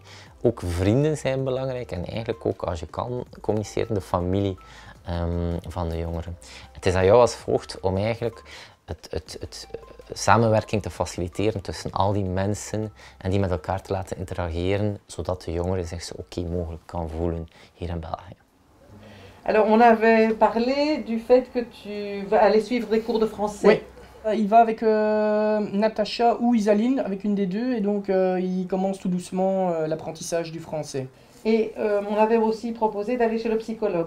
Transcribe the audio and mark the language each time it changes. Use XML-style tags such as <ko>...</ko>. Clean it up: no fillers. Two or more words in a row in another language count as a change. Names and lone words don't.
<nl>Ook vrienden zijn belangrijk en eigenlijk ook, als je kan, communiceren de familie van de jongeren. Het is aan jou als voogd om eigenlijk het samenwerking te faciliteren tussen al die mensen en die met elkaar te laten interageren, zodat de jongere zich zo oké mogelijk kan voelen hier in België.</nl> <fr>Alors, on avait parlé du fait que tu vas aller suivre des cours de français. Oui, il va avec Natacha ou Isaline, avec une des deux, et donc il commence tout doucement l'apprentissage du français. Et on avait aussi proposé d'aller chez le psychologue.</fr>